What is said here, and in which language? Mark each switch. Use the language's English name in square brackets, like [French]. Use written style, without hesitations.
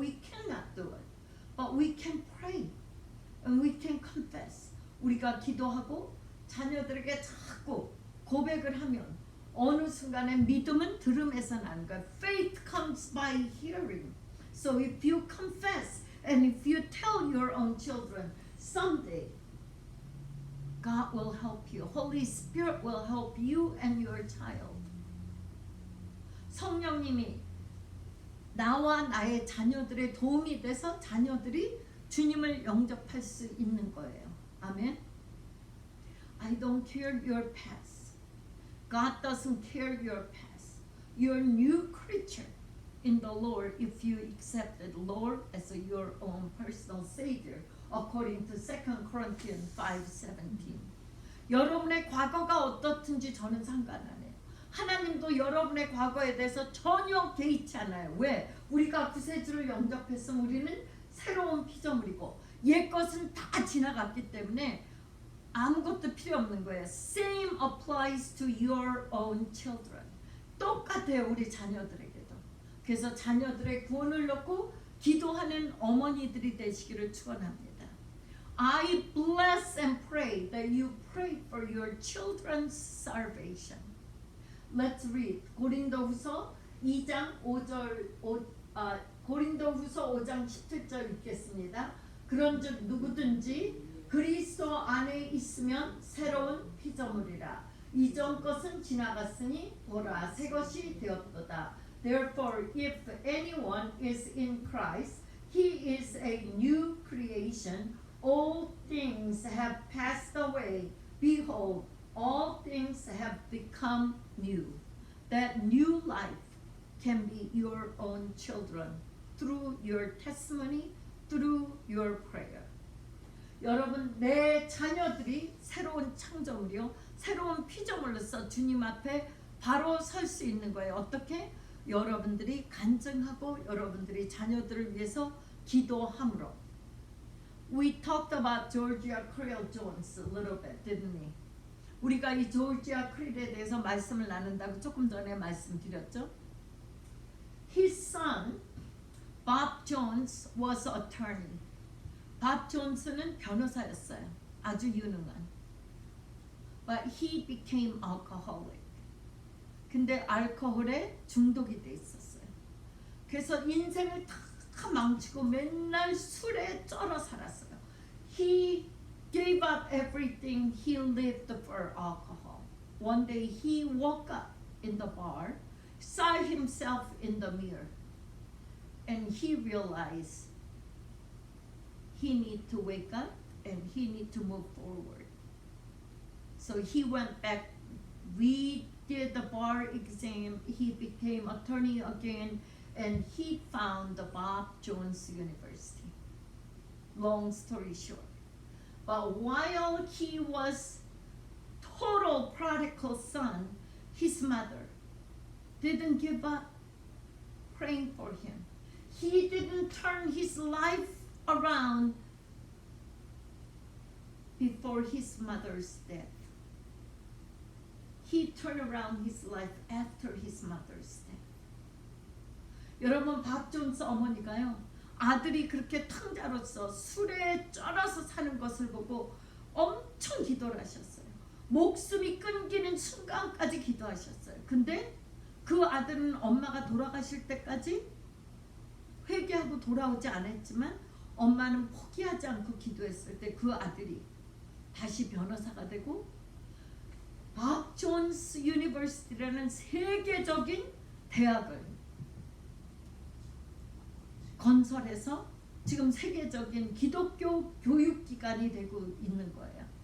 [English] We cannot do it. But we can pray. And we can confess. [Korean] 우리가 기도하고 자녀들에게 자꾸 고백을 하면 어느 순간에 믿음은 들음에서 나는 거예요. [English] Faith comes by hearing. So if you confess and if you tell your own children, someday God will help you. Holy Spirit will help you and your child. [Korean] 성령님이 나와 나의 자녀들의 도움이 돼서 자녀들이 주님을 영접할 수 있는 거예요. [English] 아멘. I don't care your past. God doesn't care your past. You're a new creature in the Lord if you accepted Lord as your own personal Savior. According to 2 Corinthians 5:17. [Korean] 여러분의 과거가 어떻든지 저는 상관 안 해요. 하나님도 여러분의 과거에 대해서 전혀 개의치 않아요. 왜? 우리가 구세주를 영접했으면 우리는 새로운 피조물이고 옛 것은 다 지나갔기 때문에 아무것도 필요 없는 거예요. [English] Same applies to your own children. [Korean] 똑같아요. 우리 자녀들에게도. 그래서 자녀들의 구원을 놓고 기도하는 어머니들이 되시기를 축원합니다. [English] I bless and pray that you pray for your children's salvation. Let's read [Korean] 고린도후서 2장 5장 17절 읽겠습니다. 그런즉 누구든지 그리스도 안에 있으면 새로운 피조물이라. 이전 것은 지나갔으니 보라 새 것이 되었도다. [English] Therefore, if anyone is in Christ, he is a new creation. All things have passed away. Behold, all things have become new. That new life can be your own children through your testimony, through your prayer. [Korean] 여러분, 내 자녀들이 새로운 창조물이요, 새로운 피조물로서 주님 앞에 바로 설 수 있는 거예요. 어떻게? 여러분들이 간증하고 여러분들이 자녀들을 위해서 기도함으로. [English] We talked about Georgia Creel Jones a little bit, didn't we? [Korean] 우리가 이 조지아 크릴에 대해서 말씀을 나눈다고 조금 전에 말씀드렸죠. [English] His son, Bob Jones, was an attorney. [Korean] 밥 존스는 변호사였어요. 아주 유능한. [English] but he became alcoholic. [Korean] 근데 알코올에 중독이 돼 있었어요. 그래서 인생을 다 망치고 맨날 술에 쩔어 살았어요. [English] He gave up everything. He lived for alcohol. One day he woke up in the bar, saw himself in the mirror, and he realized he need to wake up and he need to move forward. So he went back, redid the bar exam, he became attorney again, and he found the Bob Jones University. Long story short. But while he was total prodigal son, his mother didn't give up praying for him. He didn't turn his life around before his mother's death. He turned around his life after his mother's death. [Korean] 여러분, 밥 존스 어머니가요, 아들이 그렇게 탕자로서 술에 쩔어서 사는 것을 보고 엄청 기도를 하셨어요. 목숨이 끊기는 순간까지 기도하셨어요. 근데 그 아들은 엄마가 돌아가실 때까지 회개하고 돌아오지 않았지만 엄마는 포기하지 않고 기도했을 때 그 아들이 다시 변호사가 되고 밥 존스 유니버시티라는 세계적인 대학을 건설해서 지금 세계적인 기독교 교육기관이 되고 있는 거예요.